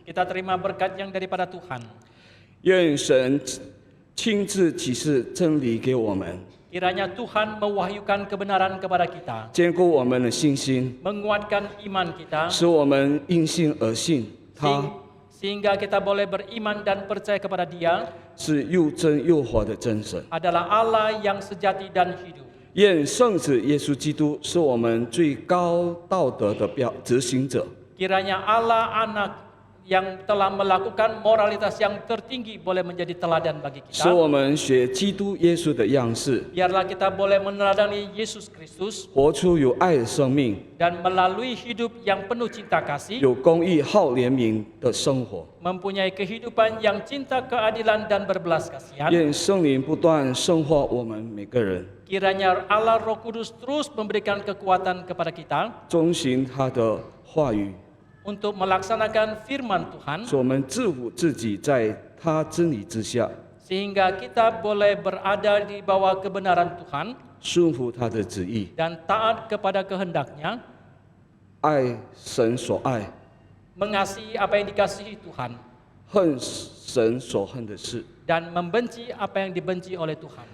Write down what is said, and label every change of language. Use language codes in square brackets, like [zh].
[id] Kita terima berkat yang daripada Tuhan. [zh] 愿神亲自启示真理给我们， [id] Kiranya Tuhan mewahyukan kebenaran kepada kita, [zh] 坚固我们的信心， [id] menguatkan iman kita, [zh] 使我们因信而信他 [id] sehingga kita boleh beriman dan percaya kepada Dia [zh] 是又真又活的真神。 [id] adalah Allah yang sejati dan hidup. [zh] 愿圣子耶稣基督是我们最高道德的执行者， [id] Kiranya Allah anak yang telah melakukan moralitas yang tertinggi boleh menjadi teladan bagi [zh] 使 [id] kita. [zh] 我们学基督耶稣的样式， [id] Biarlah kita boleh meneladani Yesus Kristus [zh] 活出有爱的生命， [id] dan melalui hidup yang penuh cinta kasih, [zh] 有公义、好怜悯的生活。 [id] mempunyai kehidupan yang cinta keadilan dan berbelas kasihan. [zh] 愿圣灵不断圣化我们每个人， [id] Kiranya Allah Roh Kudus terus memberikan kekuatan kepada kita [zh] 遵行他的话语， [id] untuk melaksanakan firman Tuhan, [zh] 使我们自负自己在他真理之下， [id] sehingga kita boleh berada di bawah kebenaran Tuhan [zh] 顺服他的旨意， [id] dan taat kepada kehendaknya, [zh] 爱神所爱， [id] mengasihi apa yang dikasihi Tuhan, [zh] 恨神所恨的事， [id] dan membenci apa yang dibenci oleh Tuhan.